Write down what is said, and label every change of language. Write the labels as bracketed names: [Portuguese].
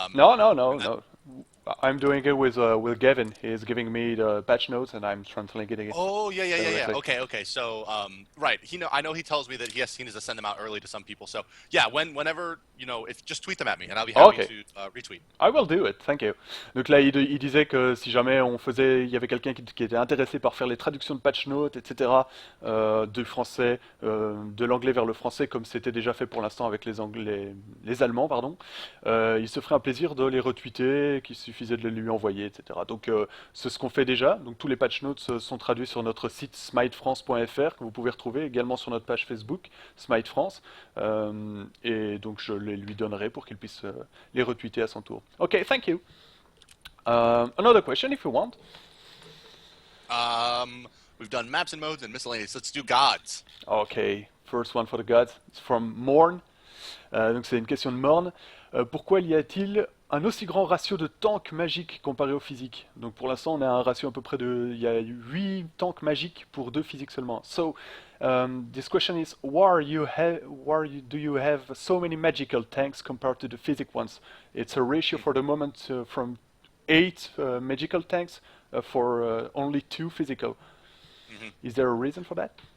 [English] no, no, no, And that, no. I'm doing it with Gavin. He's giving me the patch notes and I'm translating it oh yeah. directly. Okay. So right, I know he tells me that he needs to send them out early to some people. So yeah, whenever if just tweet them at me and I'll be happy Okay. to retweet. I will do it, thank you. [French] Donc là, il disait que si jamais il y avait quelqu'un qui était intéressé par faire les traductions de patch notes, etc., du français, de l'anglais vers le français, comme c'était déjà fait pour l'instant avec les Allemands, pardon, il se ferait un plaisir de les retweeter, qu'il suffisait de les lui envoyer, etc. Donc c'est ce qu'on fait déjà. Donc tous les patch notes sont traduits sur notre site Smitefrance.fr que vous pouvez retrouver également sur notre page Facebook Smite France. Et donc je les lui donnerai pour qu'il puisse les retweeter à son tour. [English] Okay, thank you. Another question if you want. We've done maps and modes and miscellaneous. Let's do gods. Okay, first one for the gods. It's from Morn. [French] Donc c'est une question de Morn. Pourquoi y a-t-il un aussi grand ratio de tanks magiques comparé aux physiques? Donc pour l'instant on a un ratio à peu près de... Il y a 8 tanks magiques pour 2 physiques seulement. [English] So, this question is, do you have so many magical tanks compared to the physic ones? It's a ratio for the moment from 8 magical tanks for only 2 physical. Hmm. Is there a reason for that?